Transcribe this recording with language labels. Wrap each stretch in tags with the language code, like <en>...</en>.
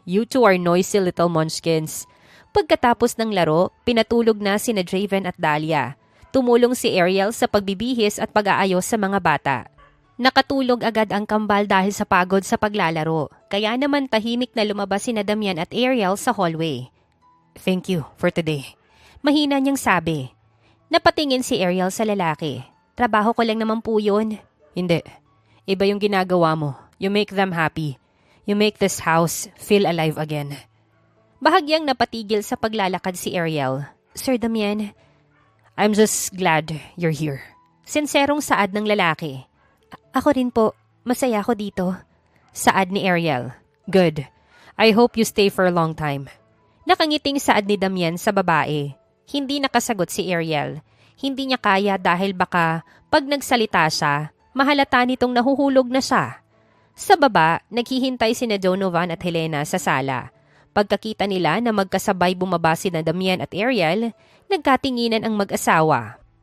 <en>You two are noisy little munchkins.</en> <tl>Pagkatapos ng laro, pinatulog na sina Draven at Dahlia. Tumulong si Ariel sa pagbibihis at pag-aayos sa mga bata. Nakatulog agad ang kambal dahil sa pagod sa paglalaro. Kaya naman tahimik na lumabas sina Damien at Ariel sa hallway.</tl> <en>Thank you for today.</en> <tl>Mahina niyang sabi. Napatingin si Ariel sa lalaki. Trabaho ko lang naman po yun. Hindi. Iba yung ginagawa mo.</tl> <en>You make them happy. You make this house feel alive again.</en> <tl>Bahagyang napatigil sa paglalakad si Ariel.</tl> <en>Sir Damien, I'm just glad you're here.</en> <tl>Sinserong saad ng lalaki. Ako rin po. Masaya ako dito. Saad ni Ariel.</tl> <en>Good. I hope you stay for a long time.</en> <tl>Nakangiting saad ni Damien sa babae. Hindi nakasagot si Ariel. Hindi niya kaya dahil baka pag nagsalita siya, mahalata nitong nahuhulog na siya. Sa baba, naghihintay sina Donovan at Helena sa sala. Pagkakita nila na magkasabay bumaba sina Damien at Ariel, nagkatinginan ang mag-asawa.</tl>